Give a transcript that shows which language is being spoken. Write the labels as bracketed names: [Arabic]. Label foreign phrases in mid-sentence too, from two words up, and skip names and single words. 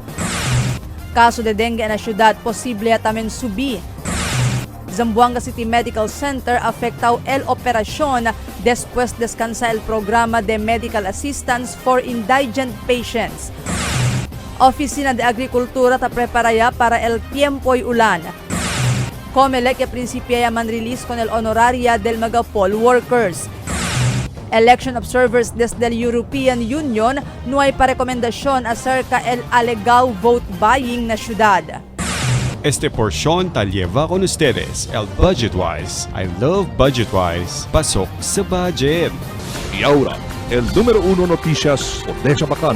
[Chavacano] Caso de dengue en la ciudad, posible atamen subí. Zamboanga City Medical Center afectado el operación después descansa el programa de Medical Assistance for Indigent Patients. Oficina de Agricultura ta prepara ya para el tiempo y ulan. Comelec que principia ya man-release con el honoraria del mga poll workers. [English] Election observers [Chavacano] desde el European Union no hay pa-rekomendasyon acerca el alegaw vote buying na syudad. Este porción ta lleva con ustedes el Budgetwise. [English] I love Budgetwise. [Filipino] Pasok sa budget. [Chavacano] Y ahora, el número 1 noticias de Bacano.